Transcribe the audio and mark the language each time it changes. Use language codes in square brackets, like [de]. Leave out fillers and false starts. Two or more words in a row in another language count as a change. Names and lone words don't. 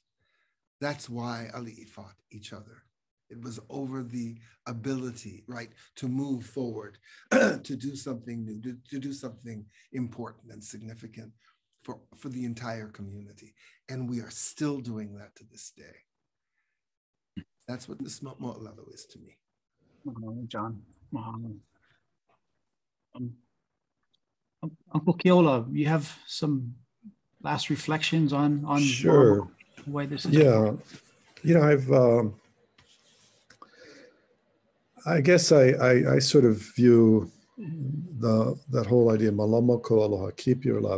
[en] That's why ali'i fought each other. It was over the ability, right, to move forward, to do something new, to do something important and significant for the entire community. And we are still doing that to this day. That's what this moʻolelo is to me. John. Uncle Keola, you have some last reflections on Sure. why this is important? I guess I sort of view that whole idea, [haw] Mālama ko Aloha, [en] keep your love.